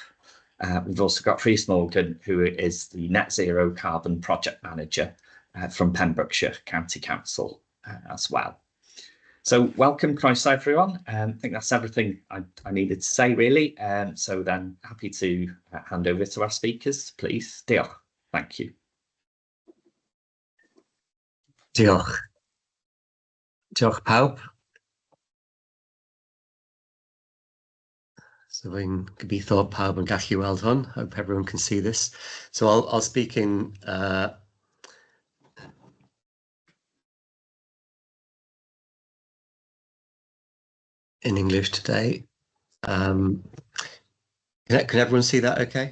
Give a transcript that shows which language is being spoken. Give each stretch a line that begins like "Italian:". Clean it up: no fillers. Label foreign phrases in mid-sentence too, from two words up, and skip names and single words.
English: We've also got Prif, who is the Net Zero Carbon Project Manager from Pembrokeshire County Council as well. So welcome, croeso everyone. I think that's everything I needed to say really. So then happy to hand over to our speakers, please. Diolch. Thank you.
Welsh: Diolch. Diolch pawb. So fi'n gobeithio pawb yn gallu weld hwn.
English: Hope everyone can see this. So I'll speak in English today. Can everyone see that okay?